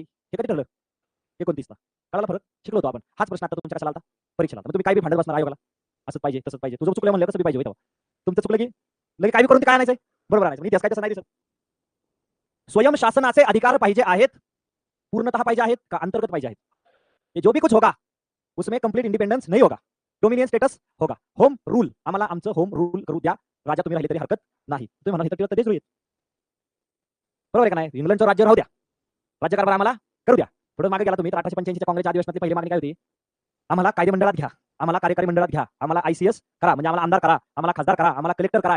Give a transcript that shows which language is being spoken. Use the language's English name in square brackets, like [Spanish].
[Marathi] हे कधी ठरलं? 29 ला. कळाला फरक? शिकलो होतो आपण. हाच प्रश्न आता तुमच्या कशाला आला? परीक्षेला. मग तुम्ही काय बी भांडत बसणार आयोगाला. असंच पाहिजे तसंच पाहिजे. तुझं चुकलं म्हणलं कसं बी पाहिजे होतं. तुमचं चुकलं की लगे काय बी करून ते काय आणायचंय? बरोबर आणायचं. इतिहास काय तसं नाही दिसत. स्वयंशासनाचे अधिकार पाहिजे आहेत, पूर्णतः पाहिजे आहेत का अंतर्गत पाहिजे आहेत? [Hindi] ये जो भी कुछ होगा उसमें कंप्लीट इंडिपेंडेंस नहीं होगा, डोमिनियन स्टेटस होगा. [English] Home rule. [Marathi] आम्हाला आमचं होम रूल करू द्या. राजा तुम्ही राहिले तरी हरकत नाही. तुम्ही म्हणा इथं तेच होईल. बरोबर आहे का नाही? इंग्लंडचं राज्य राहू द्या, राज्यकारभार आम्हाला करू द्या. थोडं मागे गेला तुम्ही तर 1885च्या काँग्रेसच्या अधिवेशनातली पहिली मागणी काय होती? आम्हाला कायदे मंडळात घ्या, आम्हाला कार्यकारी मंडळात घ्या, आम्हाला ICS करा, म्हणजे आम्हाला आमदार करा, आम्हाला खासदार करा, आम्हाला कलेक्टर करा.